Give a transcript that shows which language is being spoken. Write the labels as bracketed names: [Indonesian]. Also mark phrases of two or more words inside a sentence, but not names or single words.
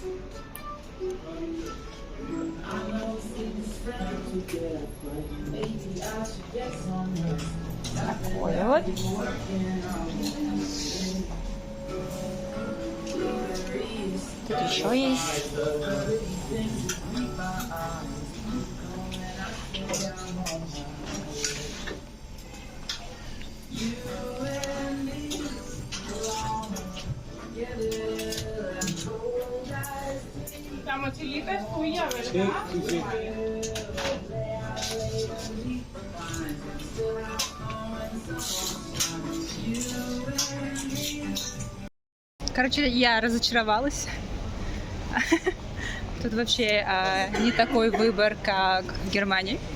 [Russian] Такое вот. Тут еще есть. [Spanish] La mochilita es tuya, ¿verdad? [Russian] Короче, я разочаровалась. Тут вообще не такой выбор, как в Германии.